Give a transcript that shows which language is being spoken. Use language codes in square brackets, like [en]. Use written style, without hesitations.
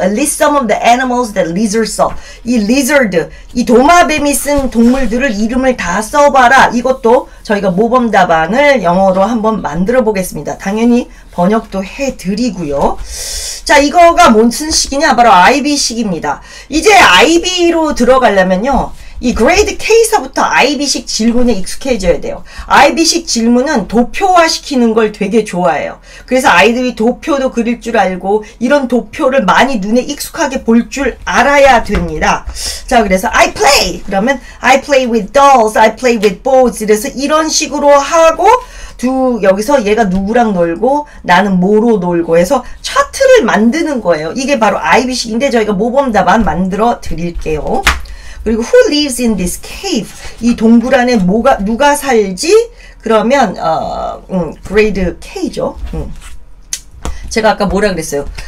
[en] List some of the animals that lizard saw. [ko] 이 lizard, 이 도마뱀이 쓴 동물들을 이름을 다 써봐라. 이것도 저희가 모범 답안을 영어로 한번 만들어 보겠습니다. 당연히 번역도 해드리고요. 자, 이거가 무슨 식이냐? 바로 IB식입니다. 이제 IB로 들어가려면요, 이 그레이드 K서부터 IB식 질문에 익숙해져야 돼요. IB식 질문은 도표화시키는 걸 되게 좋아해요. 그래서 아이들이 도표도 그릴 줄 알고 이런 도표를 많이 눈에 익숙하게 볼 줄 알아야 됩니다. 자, 그래서 [en] I play [ko] 그러면 [en] I play with dolls, I play with boats. [ko] 그래서 이런 식으로 하고 여기서 얘가 누구랑 놀고 나는 뭐로 놀고 해서 차트를 만드는 거예요. 이게 바로 IB식인데 저희가 모범답안 만들어 드릴게요. 그리고 [en] who lives in this cave? [ko] 이 동굴 안에 누가 살지? 그러면 grade K죠. 제가 아까 뭐라 그랬어요?